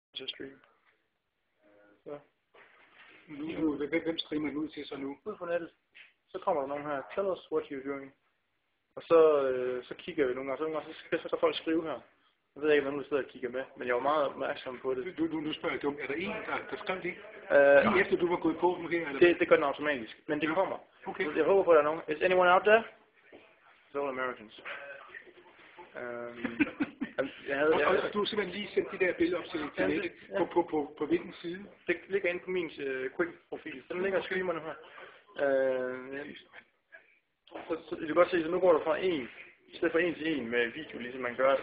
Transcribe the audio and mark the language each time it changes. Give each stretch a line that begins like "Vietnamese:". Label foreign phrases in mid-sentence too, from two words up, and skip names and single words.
Danish: til at streame. Så. Hvem streamer den ud til så nu? Ud på nettet. Så kommer der nogen her.
English: Tell us what you're doing.
Danish: Og så kigger vi nogle gange. Så skal folk skrive her. Jeg ved ikke, om nogen sidder og kigger med, men jeg var meget opmærksom på det. Nu spørger jeg dumt. Er der en, der skrev det? Lige efter du var gået på nu her? Eller? Det gør den automatisk, men det kommer. Okay. Så jeg håber på, at der er nogen.
English: Is anyone out there? It's all Americans.
Danish: Og du har simpelthen lige sendt de der billeder op til nettet. På hvilken side? Det ligger inde på min Quick-profil. Den ligger og streamer nu her. Så du kan godt se, så nu går der fra 1, i stedet for 1 til 1 med video, ligesom man gør.